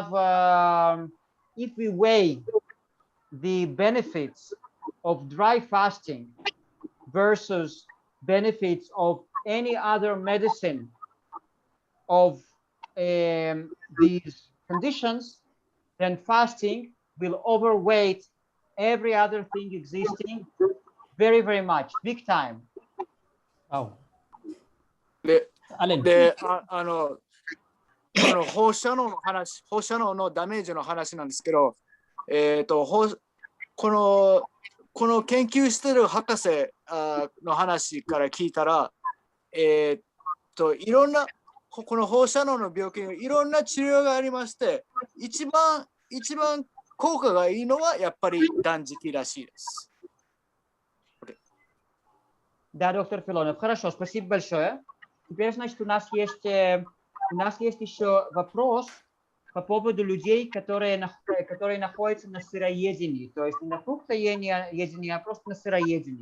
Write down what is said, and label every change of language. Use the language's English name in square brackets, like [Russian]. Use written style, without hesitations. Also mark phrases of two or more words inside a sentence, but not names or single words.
[English] weigh the benefits of dry fasting versus benefits of any other medicine of these conditions, then fasting will overweight every other thing existing very, very much, big time. Wow. [Japanese] で、放射能のダメージの話なんですけど、この研究してる博士の話から聞いたら、いろんなこの放射能の病気にいろんな治療がありまして、一番効果がいいのはやっぱり断食らしいです。 [Russian] Да, доктор Филонов, хорошо, спасибо большое. Теперь, значит, у нас есть еще вопрос по поводу людей, которые находятся на сыроедении, то есть не на фруктоедении, а просто на сыроедении.